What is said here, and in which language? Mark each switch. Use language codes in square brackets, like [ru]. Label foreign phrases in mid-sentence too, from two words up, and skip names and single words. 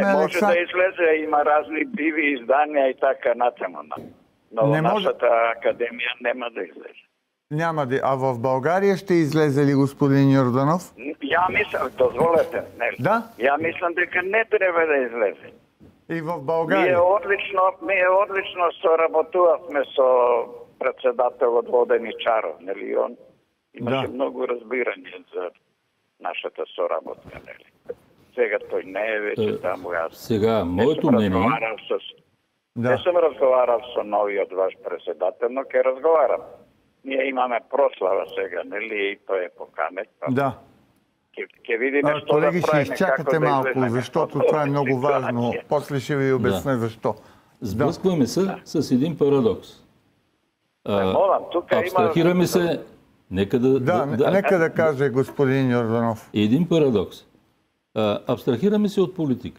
[bg] може да излезе, има разни диви издания и така натаму. Но нашата академия няма да излезе. Няма да. А в България ще излезе ли, господин Йорданов? [mk] Я мислям, дозволете. [bg] Да? [mk] Я мислям дека не трябва да излезе. [bg] И в България? [mk] Ние одлично соработувахме со председателот Воденичаров, нели он? Имаше много разбиране за нашата соработка, нели? Сега той не е вече таму. Сега, моето мнение... Не съм разговарал со новиот ваш председател, но ке разговарам. Ние имаме прослава сега, нели, и той е поканет. Да. Ке видиме што колеги, да правиме. [bg] ще изчакате малко, защото това е много важно. После ще ви обясня защо. Сблъскваме се с един парадокс. Абстрахираме се... Нека да каже господин Йорданов. Един парадокс. Абстрахираме се от политиката.